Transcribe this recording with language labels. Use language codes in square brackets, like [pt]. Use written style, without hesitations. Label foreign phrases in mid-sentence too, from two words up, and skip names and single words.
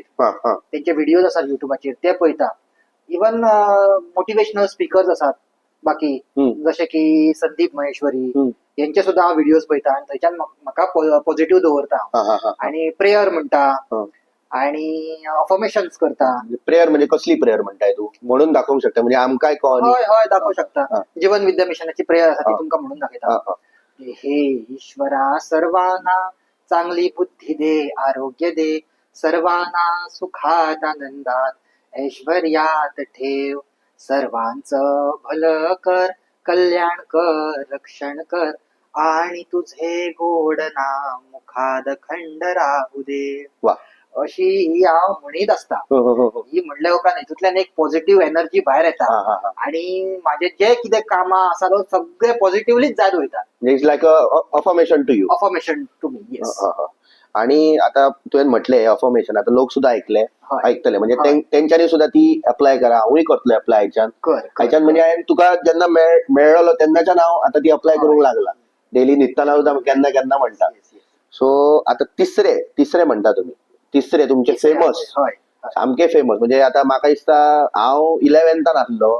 [kok] त्यांचे व्हिडिओज आसात युट्यूबाचेर ते पळयता. [en] even motivational speakers [kok] आसात बाकी, जसे की संदीप महेश्वरी, यांचे सुद्धा हांव व्हिडिओज पळयता आणि थंयच्यान म्हाका पॉझिटिव्ह दवरता. आणि प्रेयर म्हणटा आणि अफर्मेशन्स करता. प्रेयर म्हणजे कसली प्रेयर म्हणताय तू? म्हणून दाखवू शकता, म्हणजे आमकाय कळनी? हय हय दाखवू शकता. जीवन विद्या मिशनाची प्रेयर आसा ती तुमकां म्हणून दाखयता. [mr] हे ईश्वरा सर्वांना चांगली बुद्धी दे, आरोग्य दे, सर्वांना सुखात आनंदात ऐश्वर्यात ठेव, सर्वांचं भलं कर, कल्याण कर, रक्षण कर, आणि तुझे गोड नाम मुखाद खंड राहू दे. [kok] वा. अशी ही हांव म्हणीत असता. ही म्हणल्या उपरांत हितूंतल्यान एक पॉझिटिव्ह एनर्जी भायर येता आणि माझे जे कितें कामां आसा तो सगळे पॉझिटिव्हलीच जायत वयता. [en] It's like affirmation to you. affirmation to me. yes. [kok] आणि आता तुवें म्हटले अफर्मेशन, आता लोक सुद्धा ऐकतले, म्हणजे तेंच्यांनी सुद्धा ती अप्लाय करा. हांवूय करतले अप्लाय हायच्यान म्हणजे हांवें तुका जेन्ना मेळ्ळलो तेन्नाच्यान हांव आता ती अप्लाय करूंक लागला. डेली न्हिदताना सुद्धा केन्ना केन्ना म्हणटा. सो आता तिसरे म्हणटा तुमी, तिसरे तुमचे फेमस, सामके फेमस, म्हणजे आता म्हाका दिसता हांव 11th आसलो.